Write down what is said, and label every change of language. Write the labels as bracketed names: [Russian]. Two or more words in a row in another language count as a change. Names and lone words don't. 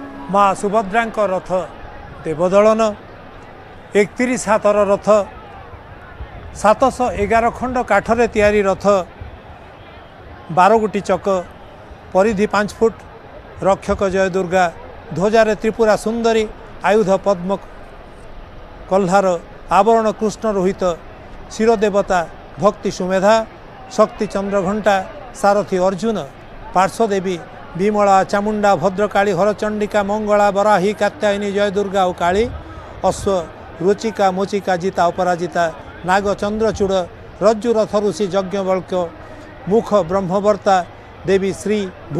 [Odia] ମାଁ ସୁଭଦ୍ରା ରଥ ଦେବଦଳନ 31 ହାତର ରଥ 711 ଖଣ୍ଡ କାଠରେ ତିଆରି ରଥ 12 ଗୋଟି ଚକ ପରିଧି 5 ଫୁଟ ରକ୍ଷକ ଜୟ ଦୁର୍ଗା ଧ୍ୱଜାରେ ତ୍ରିପୁରା ସୁନ୍ଦରୀ ଆୟୁଧ ପଦ୍ମ କହ୍ଲାର ଆବରଣ କୃଷ୍ଣ ରୋହିତ ଶିରଦେବତା ଭକ୍ତି ସୁମେଧା ଶକ୍ତି ଚନ୍ଦ୍ରଘଣ୍ଟା ସାରଥି ଅର୍ଜୁନ ପାର୍ଶ୍ୱଦେବୀ ବିମଳା ଚାମୁଣ୍ଡା ଭଦ୍ରକାଳୀ ହରଚଣ୍ଡିକା ମଙ୍ଗଳା ବରାହୀ କାତ୍ୟାୟନୀ ଜୟ ଦୁର୍ଗା ଔର କାଳୀ ଅଶ୍ୱ ରୁଚିକା ମୋଚିକା ଜିତା ଅପରାଜିତା ନାଗ ଚନ୍ଦ୍ରଚୂଡ଼ ରଜ୍ଜୁ ରଥ ଋଷି ଯଜ୍ଞବଳ୍କ୍ୟ ମୁଖ ବ୍ରହ୍ମବର୍ତ୍ତା ଦେବୀ ଶ୍ରୀ ଭୂ